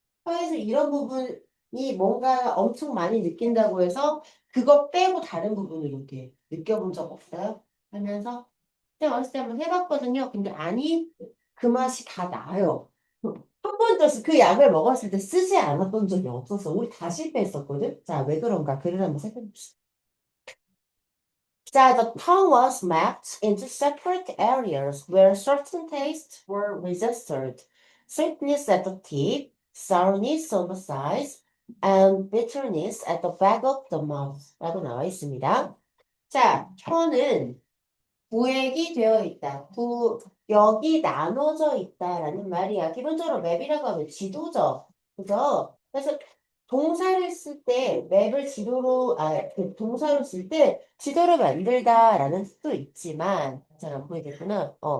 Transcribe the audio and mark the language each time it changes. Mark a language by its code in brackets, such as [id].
[ko] 혀에서 이런 부분이 뭔가 엄청 많이 느낀다고 해서 그거 빼고 다른 부분을 이렇게 느껴본 적 없어요? 하면서 제가 어렸을 때 한번 해봤거든요. 근데 아니, 그 맛이 다 나요. 한 번도 그 약을 먹었을 때 쓰지 않았던 적이 없어서 우리 다 실패했었거든? 자, 왜 그런가? 글을 한번 살펴봅시다. [en] 자, the town was mapped into separate areas where certain tastes were registered. Sweetness at the tip, sourness on the sides, and bitterness at the back of the mouth. [ko] 라고 나와 있습니다. 자, 혀는 구획이 되어 있다. 구역이 나눠져 있다라는 말이야. 기본적으로 맵이라고 하면 지도죠. 그죠? 그래서 동사를 쓸 때 맵을 지도로, 그 동사로 쓸 때 지도를 만들다라는 뜻도 있지만, 잘 안 보이겠구나.